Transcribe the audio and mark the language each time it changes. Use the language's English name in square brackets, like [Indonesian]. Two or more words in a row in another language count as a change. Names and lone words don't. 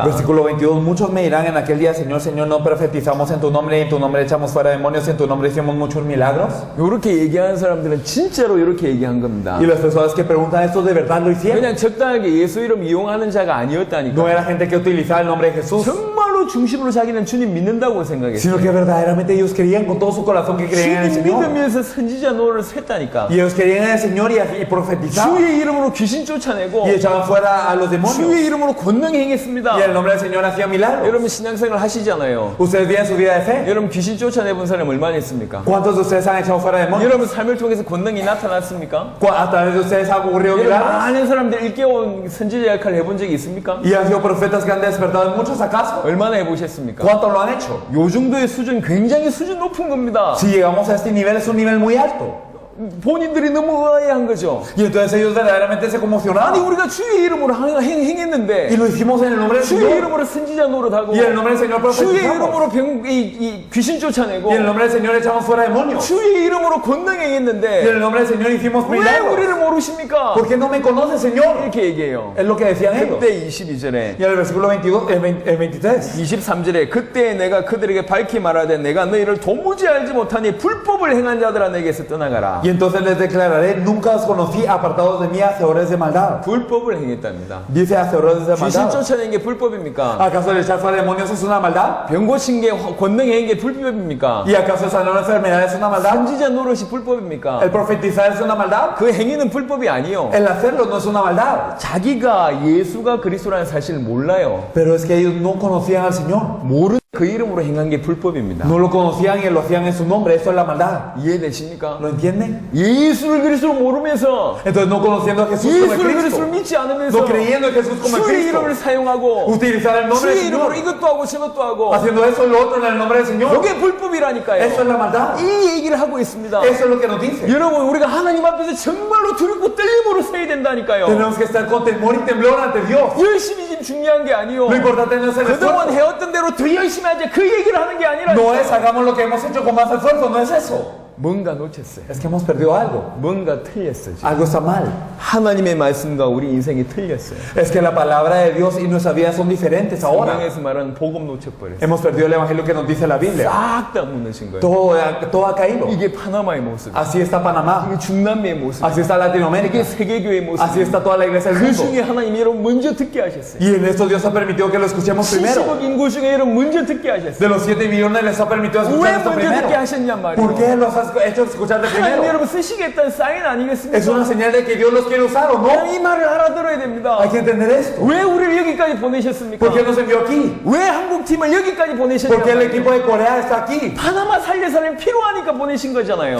[Spanish] Versículo 22. Muchos me dirán en aquel día, Señor, Señor, no profetizamos en tu nombre y en tu nombre echamos fuera demonios y en tu nombre hicimos muchos milagros. [Korean] 이렇게 얘기하는 사람들은 진짜로 이렇게 얘기한 겁니다. [Spanish] Y las personas que preguntan esto de verdad lo hicieron. [Korean] 그냥 적당하게 예수 이름 이용하는 자가 아니었다니까. [Spanish] No era gente que utilizaba el nombre de Jesús, [Korean] 정말로 중심으로 자기는 주님 믿는다고 생각했어요. [Spanish] sino que verdaderamente ellos creían con todo su corazón que creían en el [Korean] 주님 [Spanish] Señor. [Korean] 믿으면서 선지자 노릇을 했다니까. [Spanish] Y ellos creían en el Señor y profetizaban. [Korean] 주의 이름으로 귀신 쫓아내고 [Spanish] Y echaban fuera a los demonios. [Korean] 주의 이름으로 권능 행했습니다. [Spanish] Y en el nombre del Señor hacían milagros. [Korean] 여러분 신앙생활 하시잖아요. [Spanish] Ustedes viven su vida de fe. [Korean] 여러분 귀신 쫓아내본 사람 얼마나 있습니까? [Spanish] ¿Cuántos de ustedes han echado fuera demonios? [Korean] 여러분 삶을 통해서 권능이 나타났습니까? [Spanish] ¿A través de ustedes ha ocurrido [Korean] 여러분 [Spanish] milagros? [Korean] 많은 사람들 일깨운 선지자 역할을 해본 적이 있습니까? [Spanish] ¿Y han sido profetas que han despertado en muchos acaso? [Korean] 얼마나 해보셨습니까? [Spanish] ¿Cuántos lo han hecho? [Korean] 요 정도의 수준 굉장히 수준 높은 겁니다. [Spanish] Si llegamos a este nivel es un nivel muy alto. [Korean] 본인들이 너무 의아해한 거죠. [Spanish] Y entonces ellos verdaderamente se [Korean] 아니 [Spanish] conmocionaron. [Korean] 우리가 주의 이름으로 행했는데 [Spanish] Y lo hicimos en el nombre del [Korean] 주의 [Spanish] Señor. [Korean] 이름으로 선지자 노릇하고 [Spanish] Y en el nombre del Señor [Korean] 주의 [Spanish] profetizamos. [Korean] 이름으로 귀신 쫓아내고 [Spanish] Y en el nombre del Señor echamos fuera demonios. [Korean] 주의 이름으로 권능 [Spanish] Y en [Korean] 행했는데 [Spanish] el nombre del Señor hicimos [Korean] 왜 [Spanish] milagros. [Korean] 우리를 모르십니까? [Spanish] ¿Por qué no me conoce, Señor? [Korean] 이렇게 얘기해요. [Spanish] Es lo que decían ellos. [Korean] 그때 22절에 [Spanish] Y en el versículo 22, el 23. [Korean] 23절에 그때 내가 그들에게 밝히 말하되 내가 너희를 도무지 알지 못하니 불법을 행한 자들아 내게서 떠나가라. [Spanish] Y entonces les declararé, nunca os conocí, apartados de mí, hacedores de maldad. [Korean] 불법을 행했답니다. [Spanish] Dice hacedores de [Korean] 귀신 [Spanish] maldad. [Korean] 쫓아낸 게 불법입니까? [Spanish] ¿Acaso el echar fuera demonios es una maldad? [Korean] 병 고친 게 권능 행한 게 불법입니까? [Spanish] ¿Y acaso sanar una enfermedad es una maldad? [Korean] 선지자 노릇이 불법입니까? [Spanish] ¿El profetizar es una maldad? [Korean] 그 행위는 불법이 아니요. [Spanish] El hacerlo no es una maldad. [Korean] 자기가 예수가 그리스도라는 사실을 몰라요. [Spanish] Pero es que ellos no conocían al Señor. [Korean] 모르는 그 이름으로 행한 게 불법입니다. [Spanish] No lo conocían y lo hacían en su nombre. Eso es la maldad. [Korean] 이해되십니까? [Spanish] ¿Lo entienden? [Korean] 예수를 그리스도로 모르면서 [Spanish] Entonces no conociendo a Jesús como el [Korean] 예수를 그리스도를 [Spanish] Cristo. [Korean] 믿지 않으면서 [Spanish] No creyendo en Jesús como el [Korean] 주의 [Spanish] Cristo. [Korean] 이름을 사용하고 [Spanish] Utilizar el nombre del [Korean] 주의 이름으로 [Spanish] Señor. [Korean] 이것도 하고 저것도 하고 [Spanish] Haciendo eso y lo otro en el nombre del Señor. [Korean] 이게 불법이라니까요. [Spanish] Eso es la maldad. [Korean] 이 얘기를 하고 있습니다. [Spanish] Eso es lo que nos dice. [Korean] 여러분 우리가 하나님 앞에서 정말로 두렵고 떨림으로 서야 된다니까요. [Spanish] Tenemos que estar con temor y temblor ante Dios. [Korean] 열심히 지금 중요한 게 아니요. [Spanish] Lo importante no es el [Korean] 그동안 [Spanish] esfuerzo. [Korean] 해왔던 대로 더 열심히 하자 그 얘기를 하는 게 아니라 [Spanish] No es hagamos lo que hemos hecho con más esfuerzo. No es eso. [Korean] 뭔가 놓쳤어요. [Spanish] Es que hemos perdido algo. [Korean] 뭔가 틀렸어요. 지금. [Spanish] Algo está mal. [Korean] 하나님의 말씀과 우리 인생이 틀렸어요. [Spanish] Es que la palabra de Dios y nuestra vida son diferentes ahora. [Korean] 성경에서 말하는 복음 놓쳐버렸어요. [Spanish] Hemos perdido el evangelio que nos dice la Biblia. [Korean] 싹 다 무너진 거예요. [Spanish] Todo ha caído. [Korean] 이게 파나마의 모습. [Spanish] Así está Panamá. [Korean] 이게 중남미의 모습. [Spanish] Así está Latinoamérica. [Korean] 이게 세계교회의 모습. [Spanish] Así está toda la iglesia del [Korean] 그 [Spanish] mundo. [Korean] 중에 하나님이 여러분 먼저 듣게 하셨어요. [Spanish] Y en esto Dios ha permitido que lo escuchemos primero. [Korean] 70억 인구 중에 여러분 먼저 듣게 하셨어요. [Spanish] De los 7 millones les ha permitido [Korean] 왜 [Spanish] escuchar esto [Korean] 먼저 듣게 [Spanish] primero. [Korean] 하셨냔 말이에요. [Spanish] ¿Por qué los has hecho escuchar de [Korean] 하나님 [Spanish] primero? [Korean] 여러분 쓰시겠다는 사인 아니겠습니까? [Spanish] Es una señal de que Dios los quiere usar o no. [Korean] 이 말을 알아들어야 됩니다. [Spanish] Hay que entender esto. [Korean] 왜 우리를 여기까지 보내셨습니까? [Spanish] ¿Por qué nos envió aquí? [Korean] 왜 한국팀을 여기까지 [Spanish] ¿Por qué el [Korean] 보내셨냐고요. [Spanish] equipo de Corea está aquí? [Korean] 파나마 살릴 사람이 필요하니까 보내신 거잖아요.